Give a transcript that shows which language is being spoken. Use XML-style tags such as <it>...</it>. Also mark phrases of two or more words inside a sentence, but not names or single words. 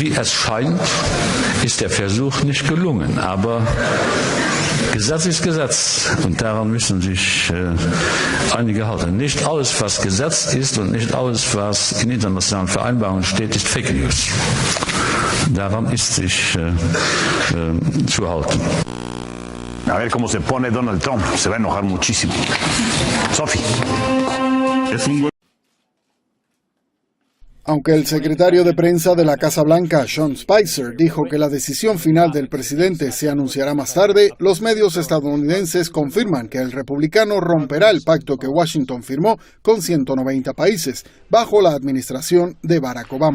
<de>Wie es scheint, ist der Versuch nicht gelungen, aber Gesetz ist Gesetz und daran müssen sich einige halten. Nicht alles, was Gesetz ist und nicht alles, was in internationalen Vereinbarungen steht, ist Fake News. Daran ist sich zu halten.</de> <es>A ver cómo se pone Donald Trump, se va a enojar muchísimo. Sophie. Aunque el secretario de prensa de la Casa Blanca, Sean Spicer, dijo que la decisión final del presidente se anunciará más tarde, los medios estadounidenses confirman que el republicano romperá el pacto que Washington firmó con 190 países bajo la administración de Barack Obama.</es>